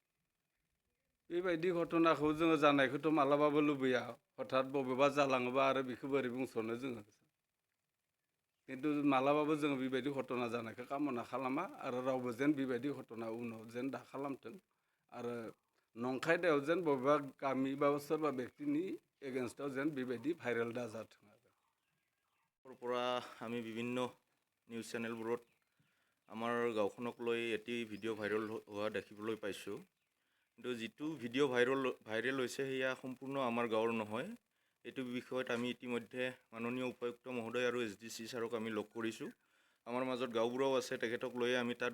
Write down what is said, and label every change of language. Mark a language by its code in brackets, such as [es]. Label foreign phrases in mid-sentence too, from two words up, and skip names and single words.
[brx] बेबायदि घटनाखौ जोङो जानायखौथ' मालाबाबो लुबैया हठात बबेबा जालाङोबा आरो बेखौ बोरै बुंस'नो जोङो खिन्थु मालाबाबो जोङो बेबायदि घटना जानायखौ कामना खालामा आरो रावबो जेन बेबायदि घटना उनाव जेन दा खालामथों आरो नंखायदायाव जेन बबेबा गामि बा सोरबा ব্যক্তিनि एगेन्स्टआव जेन बेबायदि भाइरेल दाजाथों आरो [as] পৰা আমি বিভিন্ন নিউজ চেনেলবোৰত আমাৰ গাঁওখনক লৈ এটি ভিডিঅ' ভাইৰেল হোৱা দেখিবলৈ পাইছোঁ কিন্তু যিটো ভিডিঅ' ভাইৰেল হৈছে সেয়া সম্পূৰ্ণ আমাৰ গাঁৱৰ নহয় এইটো বিষয়ত আমি ইতিমধ্যে মাননীয় উপায়ুক্ত মহোদয় আৰু এছডিচি ছাৰক আমি লগ কৰিছোঁ আমাৰ মাজত গাঁওবুঢ়াও আছে তেখেতক লৈ আমি তাত